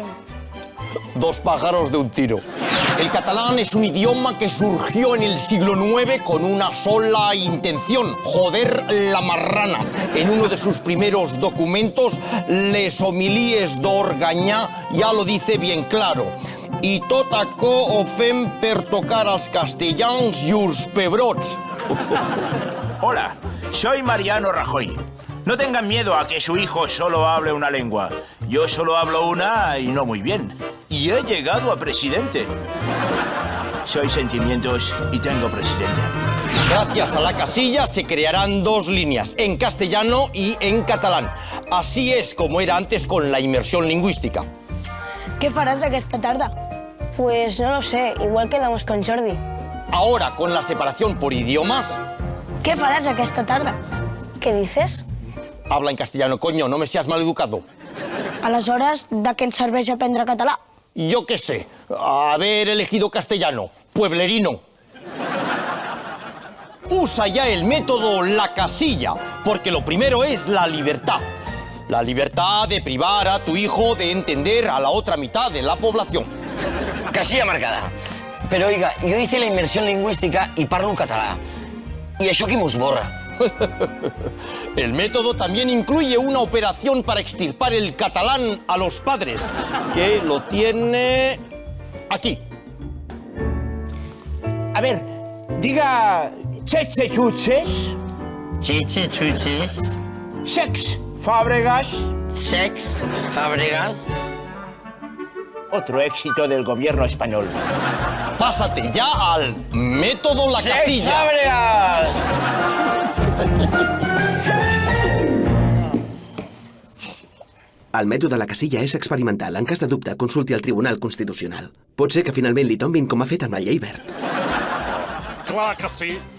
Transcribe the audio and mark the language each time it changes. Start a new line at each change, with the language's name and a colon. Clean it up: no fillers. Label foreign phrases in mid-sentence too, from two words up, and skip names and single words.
Spanish: Dos pájaros de un tiro. El catalán es un idioma que surgió en el siglo IX con una sola intención: joder la marrana. En uno de sus primeros documentos, Les homilies d'Organyà ya lo dice bien claro.
Catalan: I tot acó ho fem per tocar als castellans llurs pebrots.
Spanish: Hola, soy Mariano Rajoy. No tengan miedo a que su hijo solo hable una lengua. Yo solo hablo una y no muy bien. Y he llegado a presidente. Soy sentimientos y tengo presidente. Gracias a La Casilla se crearán dos líneas, en castellano y en catalán. Así es como era antes con la inmersión lingüística.
Catalan: ¿Qué faràs aquesta tarda?
Spanish: Pues no lo sé, igual quedamos con Jordi. Ahora, con la separación por idiomas,
Catalan: ¿Qué faràs aquesta tarda?
Spanish: ¿Qué dices? habla en castellano, coño, no me seas maleducado.
Catalan: Aleshores, de què ens serveix aprendre català?
Spanish: Yo qué sé, haber elegido castellano, pueblerino. Usa ya el método La Casilla, porque lo primero es la libertad. La libertad de privar a tu hijo de entender a la otra mitad de la población. Casilla marcada. Pero oiga, yo hice la inmersión lingüística y
Catalan: parlo català. ¿Y això qui m'ho esborra?
Spanish: El método también incluye una operación para extirpar el catalán a los padres, que lo tiene aquí. A ver, diga cheche chuches, Chiche, chuches, sex Fábregas. sex, Fábregas. Otro éxito del gobierno español. Pásate ya al método La Sex, Casilla. Fábregas!
Catalan: El mètode La Casilla és experimental. En cas de dubte, consulti el Tribunal Constitucional. Pot ser que finalment li tombin com ha fet amb la llei verd. Clar que sí.